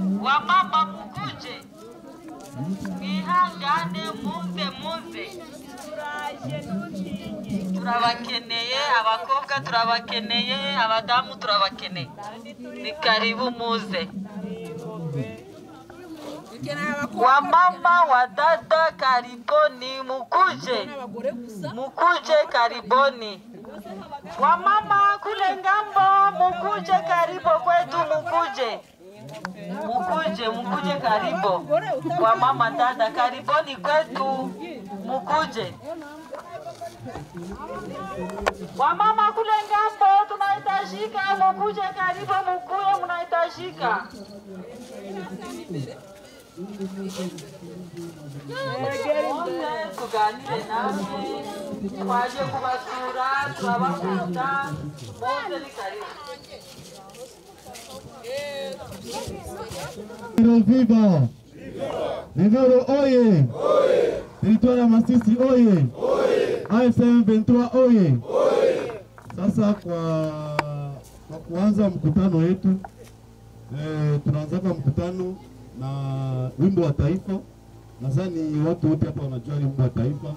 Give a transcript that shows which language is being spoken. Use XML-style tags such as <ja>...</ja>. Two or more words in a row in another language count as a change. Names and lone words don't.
<rw>Wamama mukuje. Mwihangane muve. Turabakeneye, abakobwa turabakeneye, abadamu turabakeneye. Ni karibu muze.</rw> <sw>Wamama wadada karibuni mukuje. Mukuje karibuni. Wamama kule ngambo mukuje karibu kwetu mukuje. Mukuje karibu. Wamama dada karibuni kwetu mukuje. Wamama kule ngambo tunahitajika mukuje karibu mukuye mnahitajika.</sw> <rw>Kuganire nawe twaje kubasura turabakunda mose ni karibu.</rw> <sw>Viva! Nenero oye! Territoire Masisi oye! AFC 23 oye! Sasa kwa kuanza mkutano wetu, tunaanza mkutano na wimbo wa taifa. Nadhani watu wote hapa wanajua wimbo wa taifa.</sw>